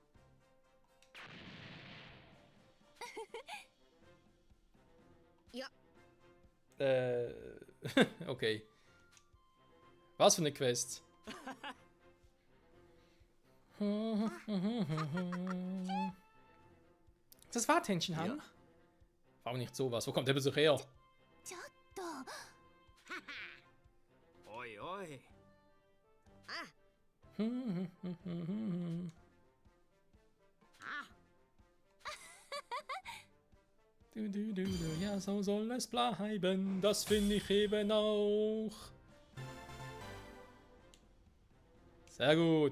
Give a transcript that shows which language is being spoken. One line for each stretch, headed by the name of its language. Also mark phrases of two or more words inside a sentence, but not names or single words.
German: Ja. Okay. Was für eine Quest? Ist das Warthähnchen, Han? Ja. Warum nicht sowas? Wo kommt der Besuch her?
Japanese: ちょっと。おいおい。
German: Ja, so soll es bleiben. Das finde ich eben auch. Sehr gut.